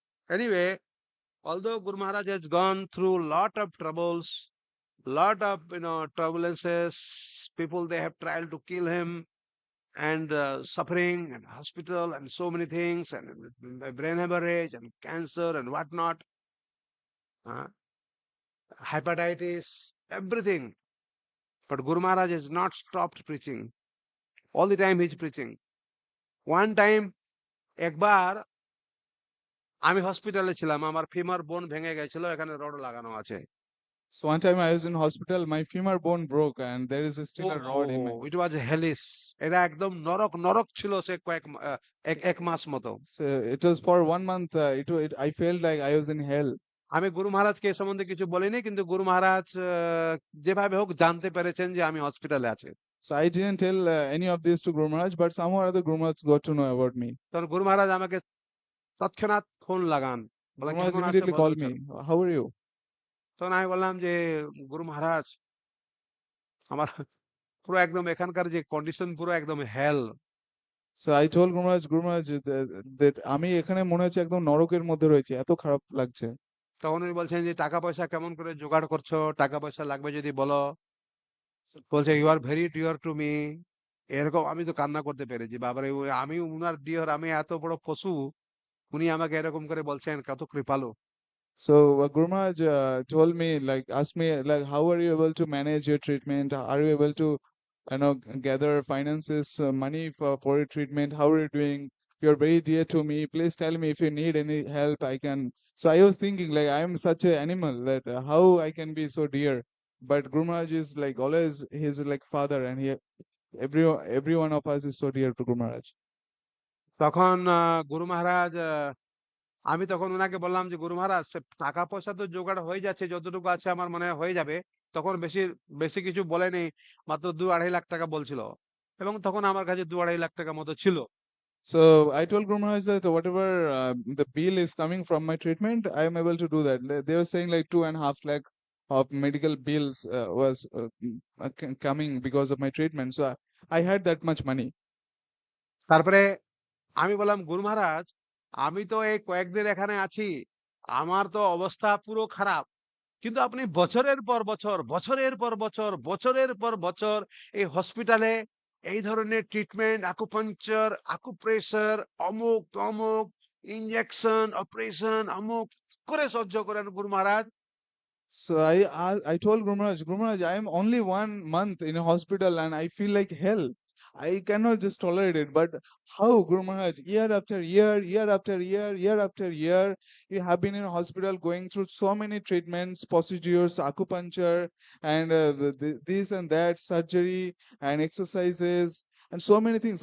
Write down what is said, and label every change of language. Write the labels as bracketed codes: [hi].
[en] Anyway, although Guru Maharaj has gone through lot of troubles, lot of turbulences, people they have tried to kill him, and suffering and hospital and so many things, and brain hemorrhage and cancer and whatnot, hepatitis, everything. But Guru Maharaj has not stopped preaching. All the time he is preaching. One time, [bn] একবার আমি হসপিটালে ছিলাম, আমার femur বোন ভেঙে গেছিল, এখানে rod লাগানো আছে। [en] So one time I was in hospital, my femur bone broke, and there is still a rod in my. It was hellish. [bn] এটা একদম নরক নরক ছিল সে এক মাস মতো। [en] So it was for 1 month. I felt like I was in hell. [bn] আমি গুরু মহারাজকে এ সম্বন্ধে কিছু বলিনি, কিন্তু গুরু মহারাজ যেভাবে হোক জানতে পেরেছেন যে আমি হসপিটালে আছি। [en] So I didn't tell any of this to Guru Maharaj, but somehow or other Guru Maharaj got to know about me. [bn] তখন গুরু মহারাজ আমাকে তৎক্ষণাৎ ফোন লাগান, [en] Guru Maharaj immediately called me. How are you? [bn] তখন আমি বললাম যে গুরু মহারাজ, আমার পুরো একদম এখানকার যে কন্ডিশন পুরো একদম হেল। [en] So I told Guru Maharaj that [bn] আমি এখানে মনে হচ্ছে একদম নরকের মধ্যে রয়েছে, এত খারাপ লাগছে। তখন উনি বলছেন যে টাকা পয়সা কেমন করে জোগাড় করছো, টাকা পয়সা লাগবে যদি বলো। বলছে [en] You are very dear to me. [bn] এরকম আমি তো কান্না করতে পেরেছি, বাবারে আমি উনার ডিয়ার, আমি এত বড় পশু, উনি আমাকে এরকম করে বলছেন, কত কৃপালু। [en] So Guru Maharaj told me, like, asked me, like, how are you able to manage your treatment? Are you able to, gather finances, money for your treatment? How are you doing? You're very dear to me. Please tell me if you need any help. I can. So I was thinking, like, I'm such an animal that how I can be so dear. But Guru Maharaj is like always, he's like father, and every one of us is so dear to Guru Maharaj. [bn] তখন গুরু মহারাজ আমি তখন উনাকে বললাম যে গুরু মহারাজ টাকা পয়সা তো জোগাড় হয়ে যাচ্ছে, যতটুকু আছে আমার মনে হয় হয়ে যাবে। তখন বেশি বেশি কিছু বলেনি, মাত্র 2-2.5 লাখ টাকা বলছিল, এবং তখন আমার কাছে 2-2.5 লাখ টাকা মতো ছিল। [en] So I told Guru Maharaj that whatever the bill is coming from my treatment, I am able to do that. They were saying like 2.5 lakh of medical bills was coming because of my treatment. So I had that much money. [bn] তারপরে আমি বললাম গুরু মহারাজ, আমি তো এই কয়েকদিন এখানে আছি, আমার তো অবস্থা পুরো খারাপ, কিন্তু আপনি বছরের পর বছর, বছরের পর বছর, বছরের পর বছর এই হসপিটালে এই ধরনের ট্রিটমেন্ট, আকুপাঞ্চার, আকুপ্রেশার, অমুক তমুক, ইনজেকশন, অপারেশন, অমুক করে সহ্য করেন গুরু মহারাজ। [en] So I told Guru Maharaj, I am only 1 month in a hospital and I feel like hell. I cannot just tolerate it. But how, Guru Maharaj? Year after year, year after year, year after year, you have been in a hospital going through so many treatments, procedures, acupuncture, and this and that, surgery and exercises, and so many things.